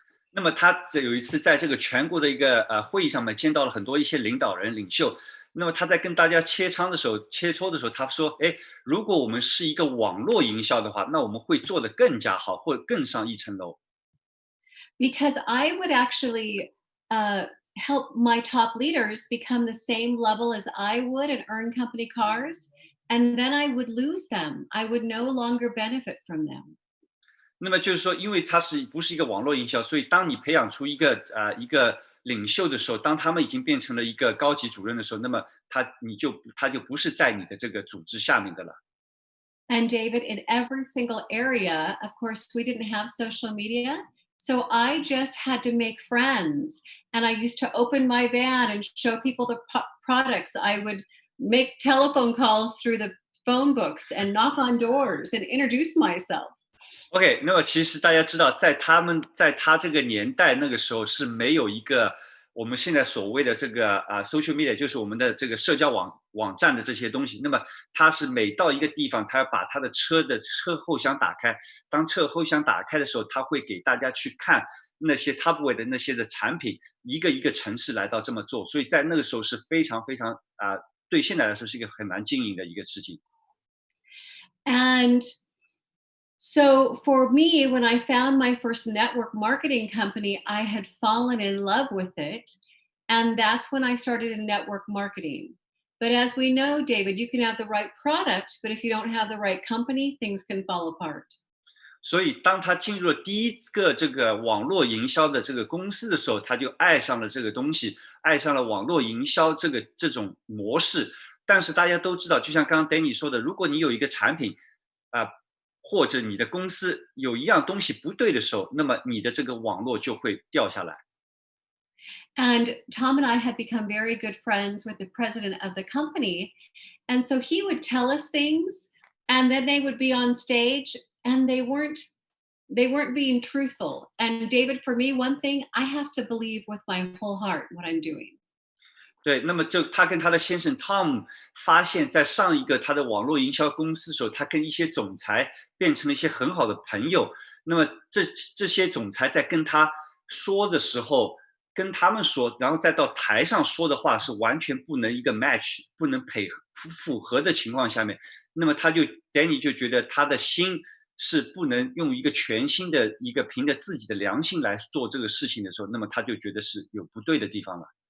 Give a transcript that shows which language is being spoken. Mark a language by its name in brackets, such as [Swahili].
[Chinese] 那么他有一次在这个全国的一个会议上面见到了很多一些领导人、领袖。那么他在跟大家切磋的时候，他说：“哎，如果我们是一个网络营销的话，那我们会做得更加好，或更上一层楼。” [English] Because I would actually help my top leaders become the same level as I would and earn company cars, and then I would lose them. I would no longer benefit from them. [Chinese] 那么就是说，因为它不是一个网络营销，所以当你培养出一个领袖的时候，当他们已经变成了一个高级主任的时候，那么他就不是在你的这个组织下面的了。 [English] And David, in every single area, of course, we didn't have social media, so I just had to make friends. And I used to open my van and show people the products. I would make telephone calls through the phone books and knock on doors and introduce myself. [Chinese] OK， 那么其实大家知道，在他这个年代，那个时候是没有一个我们现在所谓的这个social media， 就是我们的这个社交网站的这些东西。那么他是每到一个地方，他要把他的车后箱打开。当车后箱打开的时候，他会给大家去看那些 Tupperware 的那些的产品，一个一个城市来到这么做。所以在那个时候是非常非常对现在来说是一个很难经营的一个事情。 [English] And so for me, when I found my first network marketing company, I had fallen in love with it. And that's when I started in network marketing. But as we know, David, you can have the right product, but if you don't have the right company, things can fall apart. [Chinese] 所以当他进入了第一个这个网络营销的这个公司的时候，他就爱上了这个东西，爱上了网络营销这种模式。但是大家都知道，就像刚刚 Deni 说的，如果你有一个产品或者你的公司有一样东西不对的时候，那么你的这个网络就会掉下来。 [English] And Tom and I had become very good friends with the president of the company. And so he would tell us things, and then they would be on stage, and they weren't they weren't being truthful. And David, for me, one thing, I have to believe with my whole heart what I'm doing. [Chinese] 对，那么就他跟他的先生 Tom 发现，在上一个他的网络营销公司的时候，他跟一些总裁变成了一些很好的朋友。那么这些总裁在跟他说的时候，跟他们说，然后再到台上说的话是完全不能一个 match， 不能符合的情况下面，那么Deni 就觉得他的心是不能用一个全新的一个凭着自己的良心来做这个事情的时候，那么他就觉得是有不对的地方了。